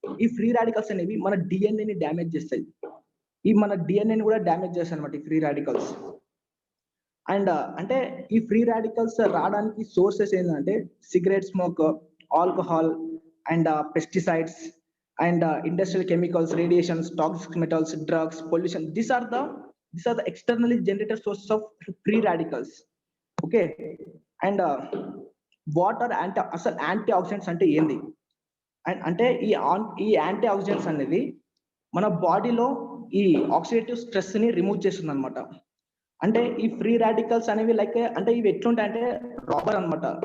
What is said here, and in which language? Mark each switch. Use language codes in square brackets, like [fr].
[te] ఈ free radicals అనేవి మన డిఎన్ఏని డ్యామేజ్ చేస్తాయి. మన డిఎన్ఏని కూడా డ్యామేజ్ చేస్తాయి అనమాట ఈ ఫ్రీ రాడికల్స్. అండ్ అంటే ఈ ఫ్రీ రాడికల్స్ రావడానికి సోర్సెస్ ఏంటంటే cigarette smoke, alcohol and pesticides and industrial chemicals, radiations, toxic metals, drugs, pollution. [en] These are the externally generated sources of free radicals. Okay, and what are [te] అసలు anti oxidants అంటే ఏంది? And అంటే ఈ anti oxidants అనేది మన బాడీలో ఈ oxidative stress ని రిమూవ్ చేస్తుంది అనమాట. అంటే ఈ ఫ్రీ రాడికల్స్ అనేవి లైక్ అంటే ఇవి ఎట్లుంటాయంటే రాబర్ అనమాట.